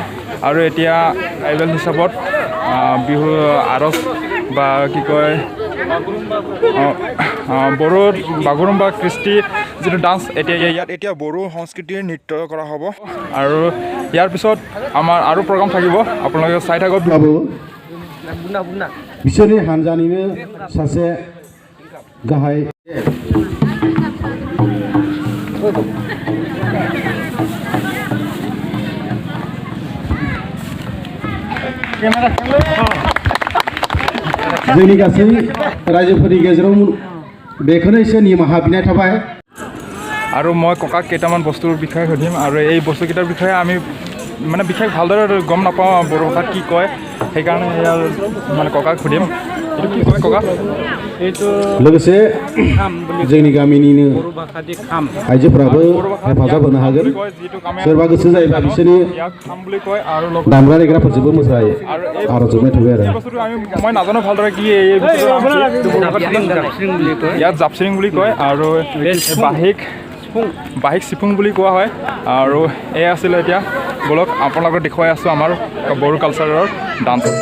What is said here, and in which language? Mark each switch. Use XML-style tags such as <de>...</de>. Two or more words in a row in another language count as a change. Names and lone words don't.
<as>আৰু এতিয়া ট্ৰাইবেল হিচাপত বিহু আৰজ বা কি কয় বড়ো বাগৰুম্বা কৃষ্টি যিটো ডান্স এতিয়া বড়ো সংস্কৃতিৰ নৃত্য কৰা হ'ব। আৰু ইয়াৰ পিছত আমাৰ আৰু প্ৰগ্ৰাম থাকিব, আপোনালোকে চাই থাকক।</as> <brx>बिसोरनि हानजानिनो सासे गाहाय जोंनि गासै रायजोफोरनि गेजेराव बेखौनो एसे निमाहा बिनाय थाबाय।</brx> <as>আৰু মই ককাক কেইটামান বস্তুৰ বিষয়ে সুধিম আৰু এই বস্তুকেইটাৰ বিষয়ে আমি মানে বিশেষ ভালদৰে গম নাপাওঁ বড়ো ভাষাত কি কয়, সেইকাৰণে ইয়াৰ মানে ককাক সুধিম এইটো কি কয় ককা।</as> <brx>लोगोसे जोंनि गामिनिनो आइजोफोराबो हेफाजाब होनो हागोन। सोरबा गोसो जायोब्ला बिसोरनि दामग्रा देग्राफोरजोंबो मोसायो आर'जोबनाय थाबाय आरो</brx> <as>মই নাজানো ভালদৰে কি এই ইয়াত জাপচিৰিং বুলি কয় আৰু বাহিক চিফুং বুলি কোৱা হয়। আৰু এই আছিলে এতিয়া বলক আপোনালোকক দেখুৱাই আছোঁ আমাৰ বড়ো কালচাৰৰ ডান্স।</as>